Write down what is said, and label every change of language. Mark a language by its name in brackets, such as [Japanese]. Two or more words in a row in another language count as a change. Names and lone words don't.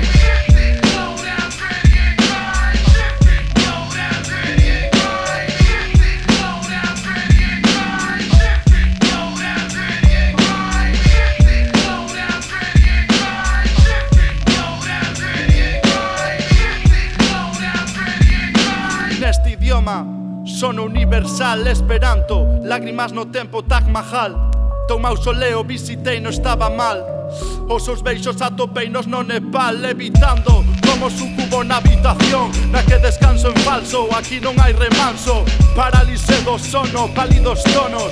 [English] Shifty, slow down, gritty and grind. Shifty, slow down, gritty and grind. Shifty, slow down, gritty and grind. Shifty, slow down, gritty and grind. Shifty, slow down, gritty and grind. Shifty, slow down, gritty and grind. Shifty, slow down, gritty and grind. [Galician] Neste idioma sono universal, esperanto, lágrimas no tempo Taj Mahal. Teu mausoleo visitei, non estaba mal. Os seus beixos atopeinos no Nepal, levitando como sucubo na habitación na que descanso en falso. Aquí non hai remanso, parálise do sono, pálidos tonos.